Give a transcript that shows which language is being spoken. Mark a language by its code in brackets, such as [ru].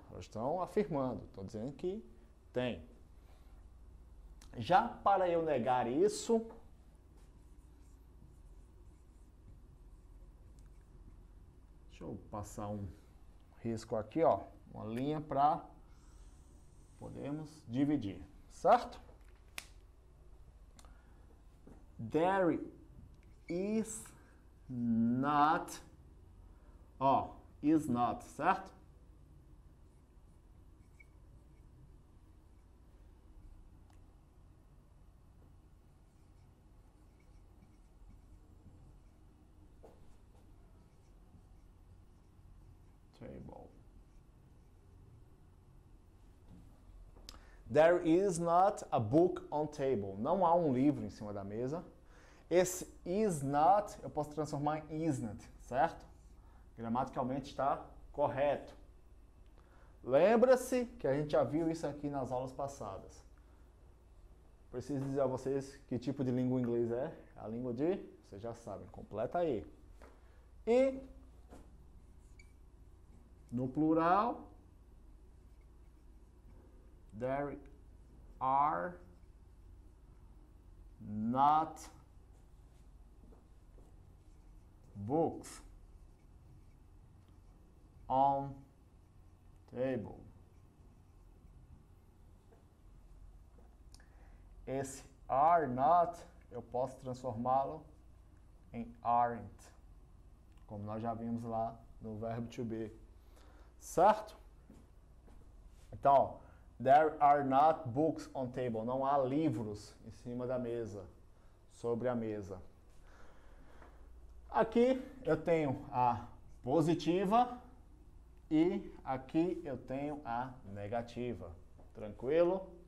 [pt] Nós estamos afirmando, estou dizendo que tem. Já para eu negar isso, deixa eu passar um risco aqui, ó, uma linha para podermos dividir, certo? [en] There is not, ó, is not, certo? Table. There is not a book on table. [pt] Não há um livro em cima da mesa. Esse [en] is not [pt] eu posso transformar em isn't, certo? Gramaticalmente está correto. Lembra-se que a gente já viu isso aqui nas aulas passadas. Preciso dizer a vocês que tipo de língua inglês é. A língua de, vocês já sabem, completa aí. E no plural, [en] there are not books on table. [pt] Esse [en] are not [pt] eu posso transformá-lo em aren't, como nós já vimos lá no verbo to be, certo? Então, ó, [en] there are not books on table. [pt] Não há livros em cima da mesa, sobre a mesa. Aqui eu tenho a positiva e aqui eu tenho a negativa. Tranquilo?